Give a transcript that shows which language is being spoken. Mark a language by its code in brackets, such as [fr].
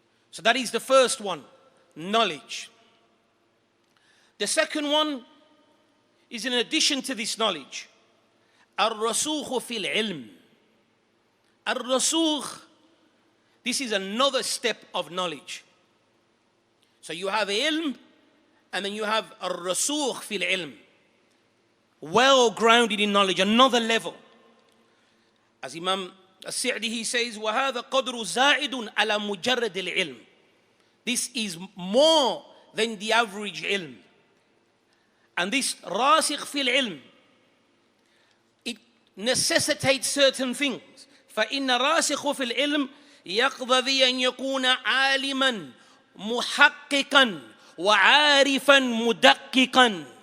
[en] So that is the first one, knowledge. The second one is in addition to this knowledge, [ar] الرسوخ في العلم. [en] الرسوخ, this is another step of knowledge. So you have ilm, and then you have [ar] الرسوخ في العلم, [en] well grounded in knowledge, another level. As Imam As-Sa'di, he says, [ar] وَهَذَا قَدْرُ زَائِدٌ عَلَى مُجَرَّدِ الْعِلْمِ. [en] This is more than the average ilm. And this rasikh fil ilm, it necessitates certain things. [ar] فَإِنَّ رَاسِخُ فِي الْعِلْمِ يَقْضَذِي أَنْ يَكُونَ عَالِمًا مُحَقِّقًا وَعَارِفًا مُدَقِّقًا.